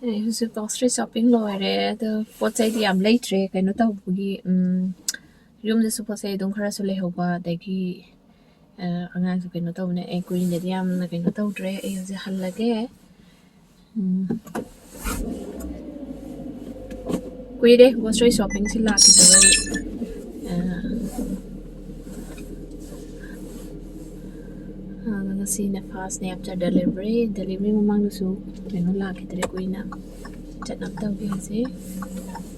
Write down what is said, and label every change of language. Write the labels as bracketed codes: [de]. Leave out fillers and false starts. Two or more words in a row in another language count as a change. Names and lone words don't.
[mni] ꯑꯩꯈꯣꯏꯁꯨ [en] grocery shopping [mni] ꯂꯣꯏꯔꯦ ꯑꯗꯣ ꯄꯣꯠ ꯆꯩꯗꯤ ꯌꯥꯝ ꯂꯩꯇ꯭ꯔꯦ ꯀꯩꯅꯣ ꯇꯧꯕꯒꯤ ꯌꯨꯝꯗꯁꯨ ꯄꯣꯠ ꯆꯩ ꯑꯗꯨꯝ ꯈꯔꯁꯨ ꯂꯩꯍꯧꯕ ꯑꯗꯒꯤ ꯑꯉꯥꯡꯁꯨ ꯀꯩꯅꯣ ꯇꯧꯕꯅꯦ ꯑꯩ ꯀꯨꯏꯅꯗꯤ ꯌꯥꯝꯅ ꯀꯩꯅꯣ ꯇꯧꯗ꯭ꯔꯦ ꯑꯩ ꯍꯧꯖꯤꯛ ꯍꯜꯂꯒꯦ ꯀꯨꯏꯔꯦ [en] grocery shopping [mni] ꯁꯤ ꯂꯥꯛꯈꯤꯗꯕ ꯉꯁꯤꯅ ꯐꯥꯔꯁꯅꯦ [en] after delivery [mni] ꯃꯃꯥꯡꯗꯁꯨ ꯀꯩꯅꯣ ꯂꯥꯛꯈꯤꯗ꯭ꯔꯦ ꯀꯨꯏꯅ ꯆꯠꯅꯕ ꯇꯧꯒꯦ ꯍꯧꯖꯤꯛ